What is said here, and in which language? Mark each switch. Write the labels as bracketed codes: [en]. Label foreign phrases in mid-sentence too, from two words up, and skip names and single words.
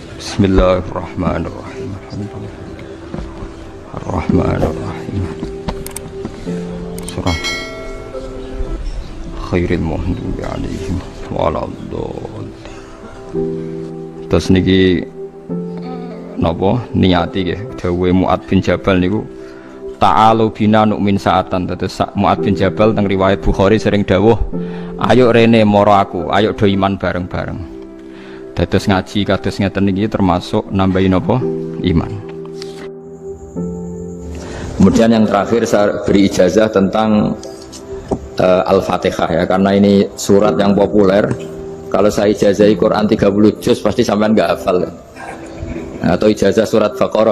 [ar] بسم الله الرحمن الرحيم. الرحمن الرحيم. سورة غير المغضوب عليهم ولا الضالين. [jv] Terus niki napa niati nggih dawuhe Mu'adz bin Jabal niku [ar] تعالوا بنا نؤمن ساعة. [jv] Terus Mu'adz bin Jabal teng riwayat Bukhari sering dawuh, ayo rene moro aku, ayo do iman bareng-bareng. Dados ngaji kados ngeten iki [id] termasuk nambahin apa? [jv] Iman. [id] Kemudian yang terakhir saya beri ijazah tentang Al-Fatihah ya, karena ini surat yang populer. Kalau saya ijazahi Quran 30 juz pasti sampean enggak hafal. Atau ijazah surat Baqarah.